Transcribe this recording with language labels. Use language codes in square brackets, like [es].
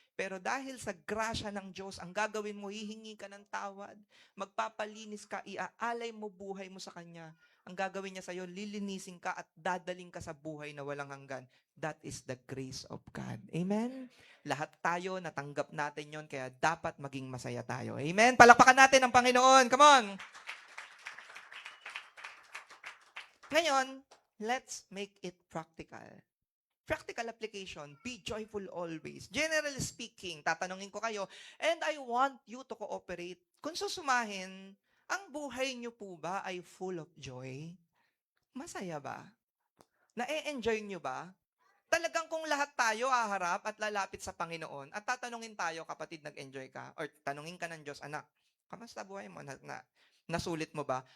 [tl] Pero dahil sa grasya ng Diyos, ang gagawin mo, hihingi ka ng tawad, magpapalinis ka, iaalay mo buhay mo sa Kanya. Ang gagawin niya sa'yo, lilinisin ka at dadaling ka sa buhay na walang hanggan. [en] That is the grace of God. [tl] Amen? Lahat tayo, natanggap natin yon, kaya dapat maging masaya tayo. Amen? Palakpakan natin ang Panginoon. [en] Come on! Ngayon, let's make it practical. Practical application, be joyful always. Generally speaking, [tl] tatanungin ko kayo, [en] and I want you to cooperate. [tl] Kung susumahin, ang buhay niyo po ba ay [en] full of joy? [tl] Masaya ba? Na-enjoy niyo ba? Talagang kung lahat tayo haharap at lalapit sa Panginoon at tatanungin tayo, kapatid, nag-enjoy ka? Or tanungin ka ng Diyos, anak, kamusta buhay mo? Nasulit mo ba?